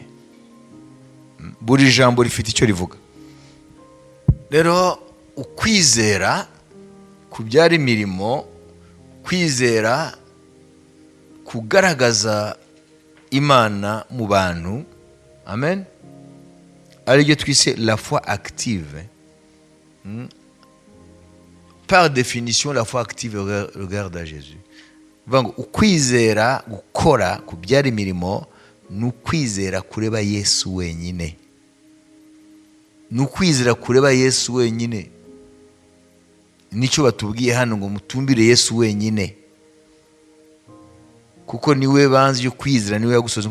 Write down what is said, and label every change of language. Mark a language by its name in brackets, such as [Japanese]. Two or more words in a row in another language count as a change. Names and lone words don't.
[Kinyarwanda] Buri jambo rifite icyo rivuga. Rero ukwizera kubyara imirimo, kwizera kugaragaza Imana mu bantu. Amen. Ari ryo twise [French] la foi active. Par définition, la foi active regarde à Jésus. [Kinyarwanda] Vango ukwizera gukora kubyara imirimo n'ukwizera kureba Yesu wenyine. N'ukwizera kureba Yesu wenyine. Nicyo batubwiye hano ngo mutumbire Yesu wenyine, kuko niwe banze yo kwizera, niwe yagusoza.